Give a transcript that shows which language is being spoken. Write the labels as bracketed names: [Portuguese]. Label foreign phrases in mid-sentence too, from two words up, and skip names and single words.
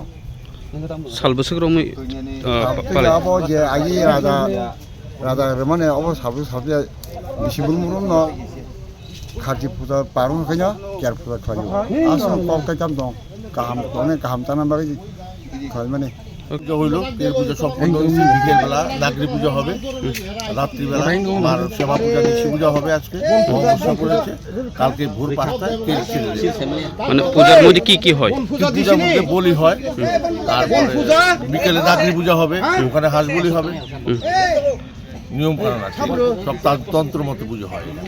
[Kok Borok] salbosok romoi pale abo je aji Radha remane abo sabu bisi burung no khaji puja parung kanya cer puja khayo asal kok kecam dong kaham tanan bagi khayo mane [Bangla] পুজো হইলো কের পুজো সম্পূর্ণ হয়েছে বিকেলবেলা নাগরি পুজো হবে রাত্রিবেলা মার সেবা পূজা নিশি পূজা হবে আজকে অমাবস্যা করেছে কালকে ভোর 5টায় কের ছেড়ে মানে পূজার মধ্যে কি কি হয় পূজার মধ্যে বলি হয় তারপরে বিকেলে নাগরি পূজা হবে ওখানে হাঁস বলি হবে নিয়ম কানুন আছে সব তন্ত্র মতো পুজো হয়